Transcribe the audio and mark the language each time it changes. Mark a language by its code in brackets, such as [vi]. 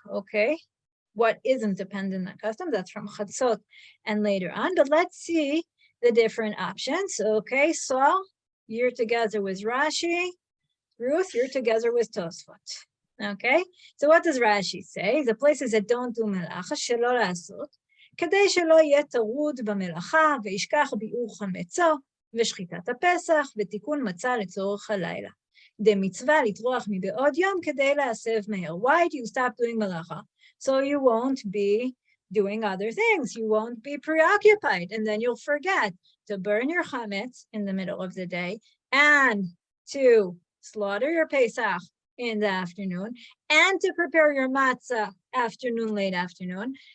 [en] Okay, what isn't dependent on custom? That's from Chatzot and later on, but let's see the different options. Okay, so you're together with Rashi. Ruth, you're together with Tosfot. Okay, so what does Rashi say? The places that don't do melacha, [he] shelo la'asot, כדי שלא יהיה טרוד במלאכה וישכח ביעור חמצו ושחיטת הפסח ותיקון מצה לצורך הלילה. דמצווה לטרוח מבעוד יום כדי להסב מהר. [en] Why do you stop doing מלאכה? So you won't be doing other things. You won't be preoccupied, and then you'll forget to burn your chametz in the middle of the day and to slaughter your Pesach in the afternoon and to prepare your matzah afternoon, late afternoon.